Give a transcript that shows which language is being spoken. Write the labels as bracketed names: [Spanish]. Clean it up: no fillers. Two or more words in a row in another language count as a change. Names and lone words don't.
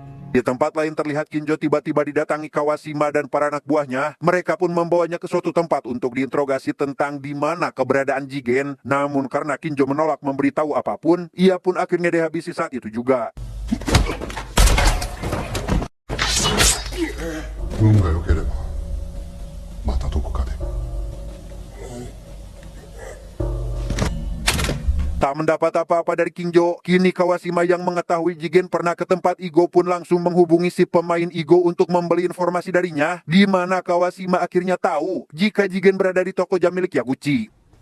[Indonesian] Di tempat lain terlihat Kinjo tiba-tiba didatangi Kawashima dan para anak buahnya. Mereka pun membawanya ke suatu tempat untuk diinterogasi tentang di mana keberadaan Jigen. Namun karena Kinjo menolak memberitahu apapun, ia pun akhirnya dihabisi saat itu juga. [Japanese] 運が良ければまたどこかで。 [Indonesian] Tak mendapat apa-apa dari Kinjo, kini Kawashima yang mengetahui Jigen pernah ke tempat Igo pun langsung menghubungi si pemain Igo untuk membeli informasi darinya, di mana Kawashima akhirnya tahu jika Jigen berada di toko jam milik Yaguchi.